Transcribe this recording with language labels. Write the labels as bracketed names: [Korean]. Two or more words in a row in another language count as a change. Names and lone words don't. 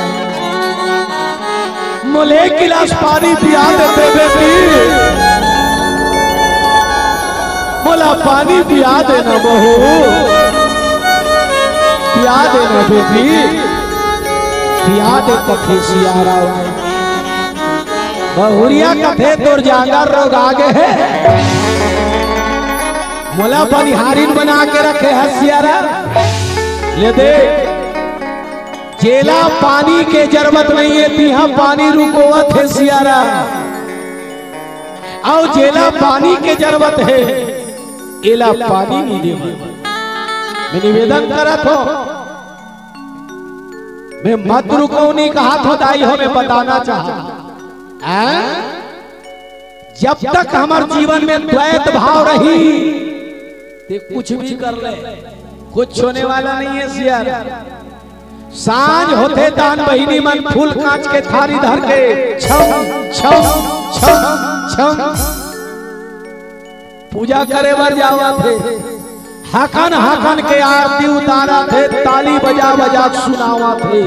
[Chhattisgarhi] मोले 1 गिलास पानी पिया देते बेटी, मोला पानी पिया देना बहू, पिया देना बेटी, पिया दे कथे सियारा। बहुरिया कथे तोर जागर रोग आगे है, मोला बनिहारिन बना के रखे है सियारा। ले दे जेला पानी के जरूरत नहीं है तिहा पानी रुकोवत है सियारा। और जेला पानी के जरूरत है एला पानी नहीं दे। मैं निवेदन करत हो मैं मत रुको नहीं कहा था दाई हो मैं बताना चाहा जब तक हमारे जीवन में द्वैत भाव रही ते कुछ भी कर ले कुछ होने वाला नहीं है सियारा। सांझ होते दान बहिनी मन फूल कांच के थारी धर के छम छम छम छम पूजा करे बर जावा थे। हाकन हाकन के आरती उतारा थे, ताली बजा बजा सुनावा थे।